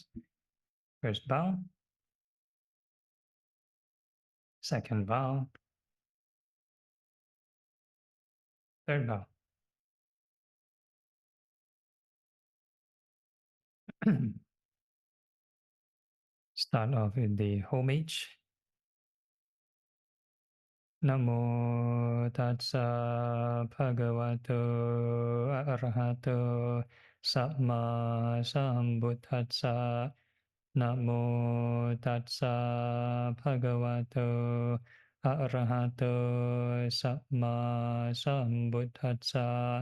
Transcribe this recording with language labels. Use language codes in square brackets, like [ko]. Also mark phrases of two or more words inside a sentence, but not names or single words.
[en] First bow. Second bow. Third bow. Start off with the homage. [pi] Namo tassa bhagavato arahato samma sambuddhassa. Namo tassa bhagavato arahato samma sambuddhassa.